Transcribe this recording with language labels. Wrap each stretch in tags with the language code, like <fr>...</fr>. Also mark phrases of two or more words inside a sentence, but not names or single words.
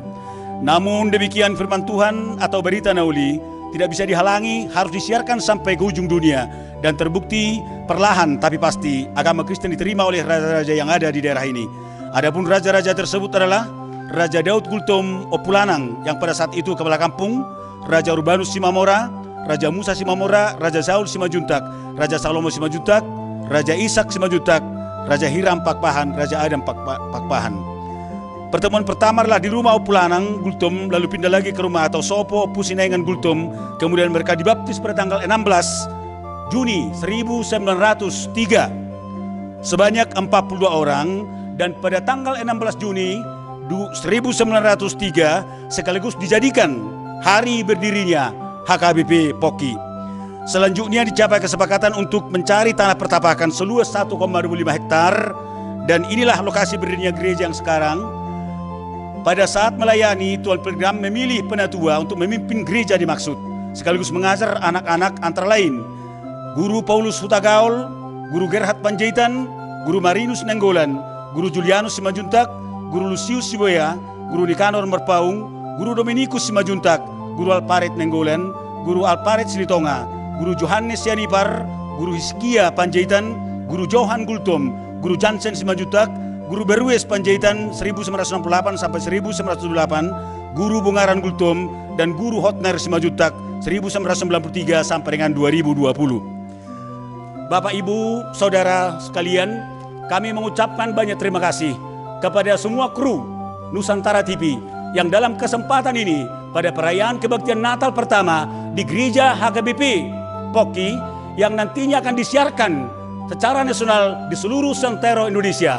<id>Namun demikian firman Tuhan atau berita Nauli tidak bisa dihalangi, harus disiarkan sampai ke ujung dunia, dan terbukti perlahan tapi pasti agama Kristen diterima oleh raja-raja yang ada di daerah ini. Adapun raja-raja tersebut adalah Raja Daud Gultom Opulanang yang pada saat itu kepala kampung, Raja Urbanus Simamora, Raja Musa Simamora, Raja Saul Simajuntak, Raja Salomo Simajuntak, Raja Ishak Simajuntak, Raja Hiram Pakpahan, Raja Adam Pakpahan. Pertemuan pertama adalah di rumah Opulanang Gultom, lalu pindah lagi ke rumah atau Sopo Pusinaingan Gultom. Kemudian mereka dibaptis pada tanggal 16 Juni 1903 sebanyak 42 orang, dan pada tanggal 16 Juni 1903 sekaligus dijadikan hari berdirinya HKBP Poki. Selanjutnya dicapai kesepakatan untuk mencari tanah pertapakan seluas 1,25 hektar, dan inilah lokasi berdirinya gereja yang sekarang. pada saat melayani, Tuan Pilgrim memilih penatua untuk memimpin gereja dimaksud, sekaligus mengajar anak-anak antara lain Guru Paulus Hutagaul, Guru Gerhard Panjaitan, Guru Marinus Nenggolan, Guru Julianus Simajuntak, Guru Lucius Siboya, Guru Nikanor Merpaung, Guru Dominikus Simajuntak, Guru Alparet Nenggolan, Guru Alparet Silitonga, Guru Johannes Yanipar, Guru Hiskia Panjaitan, Guru Johan Gultom, Guru Jansen Simajuntak, Guru Berwes Panjaitan 1968 sampai 1908, Guru Bungaran Gultom, dan Guru Hotner Simajuntak 1993 sampai dengan 2020. Bapak, Ibu, Saudara sekalian, kami mengucapkan banyak terima kasih kepada semua kru Nusantara TV yang dalam kesempatan ini pada perayaan kebaktian Natal pertama di Gereja HKBP Poki yang nantinya akan disiarkan secara nasional di seluruh santero Indonesia.</id>